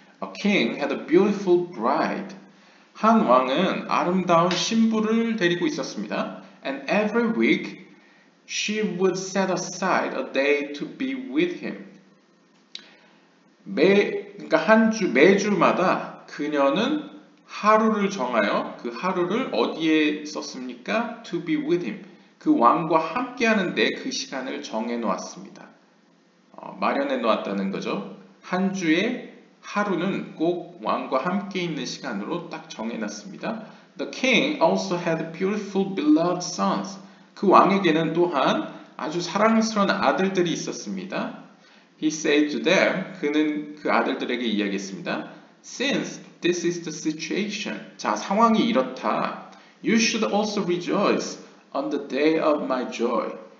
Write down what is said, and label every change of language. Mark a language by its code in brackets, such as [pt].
[en] A king had a beautiful bride. [ko] 한 왕은 아름다운 신부를 데리고 있었습니다. [en] And every week she would set aside a day to be with him. [ko] 그러니까 매주마다 그녀는 하루를 정하여 그 하루를 어디에 썼습니까? [en] To be with him. [ko] 그 왕과 함께 하는데 그 시간을 정해 놓았습니다. 마련해 놓았다는 거죠. 한 주에 하루는 꼭 왕과 함께 있는 시간으로 딱 정해 놨습니다. [en] The king also had beautiful beloved sons. [ko] 그 왕에게는 또한 아주 사랑스러운 아들들이 있었습니다. [en] He said to them, [ko] 그는 그 아들들에게 이야기했습니다. [en] Since this is the situation, [ko] 자 상황이 이렇다. [en] You should also rejoice on the day of my joy.